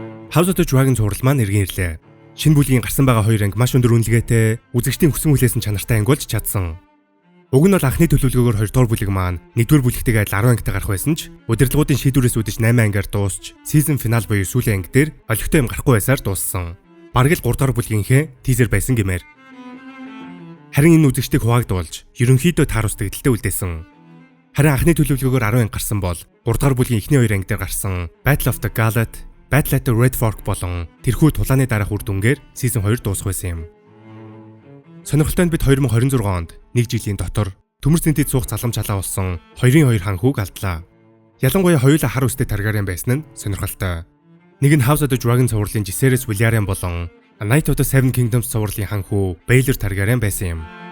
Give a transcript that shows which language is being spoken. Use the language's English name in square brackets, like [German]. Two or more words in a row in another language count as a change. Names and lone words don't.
[Mongolian] House of the Dragon зураг маань эргэн ирлээ. Шинэ бүлгийн гарсан байгаа хоёр анги маш өндөр үнэлгээтэй, үзэгчдийн хүссэн хүлээсэн чанартай ангиулж чадсан. Уг нь бол анхны төлөвлөгөөгөөр 2 дугаар бүлэг маань 1-р бүлэгтэйгээ 10 ангитай гарах байсан ч удирдлагуудын шийдвэрээс үүдэж 8 ангиар дуусч [English] season final [Mongolian] буюу сүүлийн анги дээр олигтой юм гарахгүй байсаар дууссан. Бараг л 3 дугаар бүлгийнхээ тизер байсан гэмээр. Харин энэ үзэгчдийг хуваагдуулж ерөнхийдөө тааруулдаг гэдэлтэй үлдээсэн. Харин анхны төлөвлөгөөгөөр 10 анги гарсан бол 3 дугаар бүлгийн эхний 2 анги дээр гарсан Battle of the Gauntlet, Battle at the Red Fork болон тэрхүү тулааны дараах үр дүнгээр season 2 дуусах байсан юм. Сонирхолтой нь бид 2026 онд 1 жилийн дотор төмөр зэнтэд суух залгамж халаа болсон 2-2 хан хүүг алдлаа. Ялангуяа хоёулаа хар үстэй Targaryen байсан нь сонирхолтой. Нэг нь House of the Dragon цувралын Jaehaerys Velaryon болон A Knight of the Seven Kingdoms цувралын хан хүү Baelor Targaryen байсан юм.